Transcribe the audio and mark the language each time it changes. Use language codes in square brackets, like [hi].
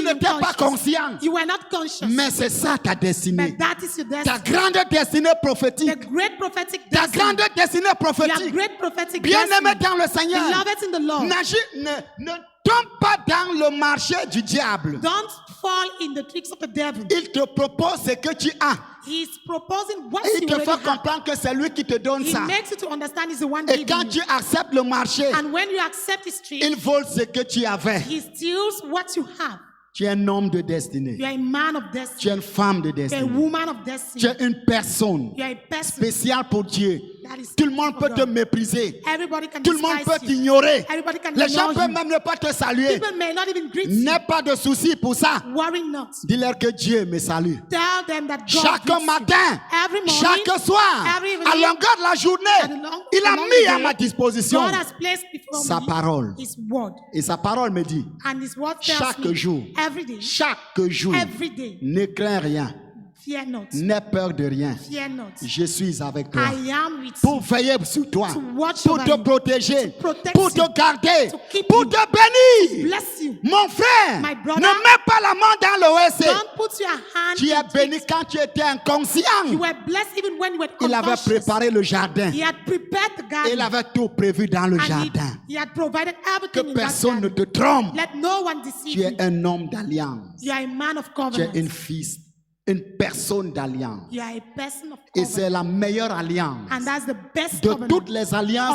[en] being [fr] n'étais pas [en] unconscious. [fr] conscient. [en] You were not conscious. [fr] Mais c'est ça ta destinée. [en] But that is your [fr] Ta [en] destiny. [fr] grande destinée [en] The [fr] prophétique. [en] great prophetic [fr] Ta [en] destiny. [fr] grande destinée [en] Your [fr] prophétique. [en] great prophetic [fr] Bien-aimé [en] destiny. [fr] dans le Seigneur. [en] Beloved in the Lord. [fr] Ne tombe pas dans le marché du diable. [en] Don't fall in the tricks of the devil. [fr] Il te propose ce que tu as. [en] He is proposing what [fr] Et il [en] you [fr] te [en] already [fr] fait [en] have. [fr] comprendre que c'est lui qui te donne [en] He [fr] ça. [en] makes you to understand he's the one [fr] Et [en] giving [fr] quand [en] you. [fr] tu acceptes le marché, [en] And when you accept his trick, [fr] il vole ce que tu avais. [en] he steals what you have. [fr] Tu es un homme de destinée. [en] You are a man of [fr] Tu [en] destiny. [fr] es une femme de [en] You are a [fr] destinée. [en] woman of [fr] Tu [en] destiny. [fr] es une personne [en] You are a person [fr] spéciale pour Dieu. [en] that is [fr] Tout le monde peut [en] for [fr] te [en] God. [fr] mépriser. [en] Everybody can [fr] Tout le monde [en] despise [fr] peut [en] you. [fr] t'ignorer. [en] Everybody can [fr] Les gens [en] ignore [fr] peuvent [en] you. [fr] même ne pas te saluer. [en] People may not even greet you. [fr] N'aie pas de souci pour ça. [en] Worry not. [fr] Dis-leur que Dieu me salue. [en] Tell them that God [fr] Chaque [en] greets you. [fr] matin, [en] Every morning, [fr] chaque soir, [en] every [fr] à [en] evening, [fr] longueur de la [en] at [fr] journée, [en] the long- [fr] il a [en] along [fr] mis [en] the [fr] à [en] day, [fr] ma disposition [en] God has placed before [fr] sa [en] me [fr] parole. [en] his word. [fr] Et sa parole me dit, [en] And his word tells [fr] chaque [en] me [fr] jour, [en] every day, [fr] chaque jour, [en] every day, [fr] ne crains rien, [en] fear not, [fr] n'aie peur de rien. [en] fear not. [fr] Je suis avec toi. [en] I am with [fr] Pour [en] you. [fr] veiller sur toi, [en] To watch [fr] pour [en] over [fr] te [en] you, [fr] protéger, [en] to protect [fr] pour [en] you, [fr] te garder, [en] to keep [fr] pour [en] you. [fr] te bénir. [en] Bless you. [fr] Mon frère, [en] My brother, [fr] ne mets pas la main dans le WC. [en] Don't put your hand [fr] Tu es [en] in [fr] béni [en] it. [fr] quand tu étais inconscient. [en] You were blessed even when you were [fr] Il avait [en] unconscious. [fr] préparé le jardin. [en] He had prepared the garden. [fr] Il avait tout prévu dans le [en] and [fr] jardin. [en] he had provided [fr] Que [en] everything in that [fr] personne ne [en] garden. [fr] te trompe. [en] Let no one deceive [fr] Tu [en] you. [fr] es un homme d'alliance. [en] You are a man of [fr] Tu es [en] covenant. [fr] une personne d'alliance. [en] You are a person of [fr] Et [en] covenant. [fr] c'est la meilleure alliance [en] And that's the best [fr] de [en] covenant. [fr] toutes les alliances